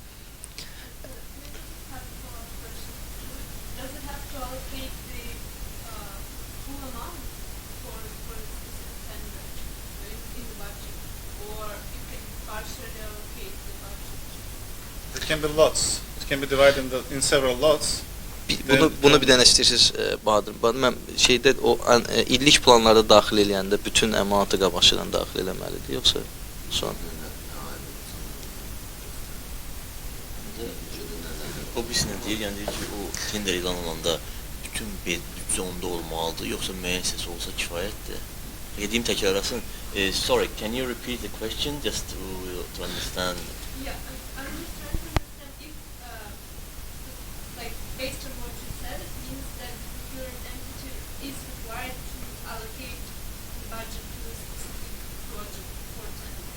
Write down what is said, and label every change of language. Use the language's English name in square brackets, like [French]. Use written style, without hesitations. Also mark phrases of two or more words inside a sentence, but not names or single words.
[English] Does it have to allocate the full amount for the tender in the budget, or you can partially allocate the budget? It can be lots. It can be divided in several lots. [Azerbaijani] Bunu bir dənə istəyirsiniz Bahadır. Mən şeydə o illik planlarda daxil eləyəndə bütün əmanatı qabaqcadan daxil eləməlidir, yoxsa son? O birisine deyir, yəni deyir ki, o tender elan olanda bütün büdcə onda olmalıdır, yoxsa müəyyən hissəsi olsa kifayətdir. Dediyim təkrarlasın. [English] Sorry, can you repeat the question just to understand? Yeah, I'm just trying to understand if, like, based on what you said, it means that the procuring entity is required to allocate the budget to a specific project for tender.